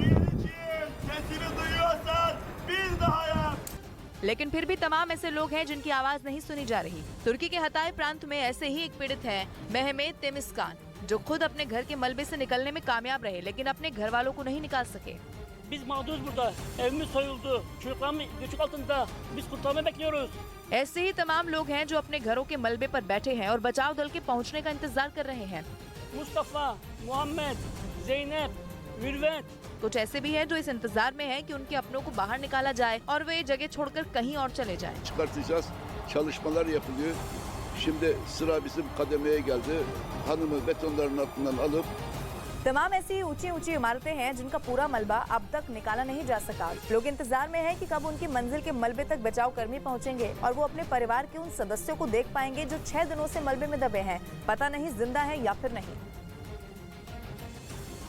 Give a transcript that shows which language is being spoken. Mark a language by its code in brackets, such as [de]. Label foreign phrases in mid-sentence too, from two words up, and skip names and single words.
[hi] लेकिन फिर भी तमाम ऐसे लोग हैं जिनकी आवाज नहीं सुनी जा रही। तुर्की के हताय प्रांत में ऐसे ही एक पीड़ित है मेहमेत तेमिस्कान, जो खुद अपने घर के मलबे से निकलने में कामयाब रहे, लेकिन अपने घर वालों को नहीं निकाल सके। [tr] Biz mağduruz burada. Evimiz soyuldu. Çocuklarımız göçük altında. Biz kurtarma bekliyoruz. [hi] ऐसे ही तमाम लोग हैं जो अपने घरों के मलबे पर बैठे हैं और बचाव दल के पहुंचने का इंतजार कर रहे हैं। Mustafa, Muhammed, Zeynep, Mürvet. कुछ ऐसे भी हैं जो इस इंतजार में हैं कि उनके अपनों को बाहर निकाला जाए और वे ये जगह छोड़कर कहीं और चले जाएं। [tr] Çıkartacağız. Çalışmalar yapılıyor. Şimdi sıra bizim kademeye geldi. Hanımı betonların altından alıp [hi] तमाम ऐसी ऊंची ऊंची इमारतें हैं जिनका पूरा मलबा अब तक निकाला नहीं जा सका। लोग इंतजार में हैं कि कब उनकी मंजिल के मलबे तक बचाव कर्मी पहुंचेंगे और वो अपने परिवार के उन सदस्यों को देख पाएंगे जो 6 दिनों से मलबे में दबे हैं, पता नहीं जिंदा है या फिर नहीं।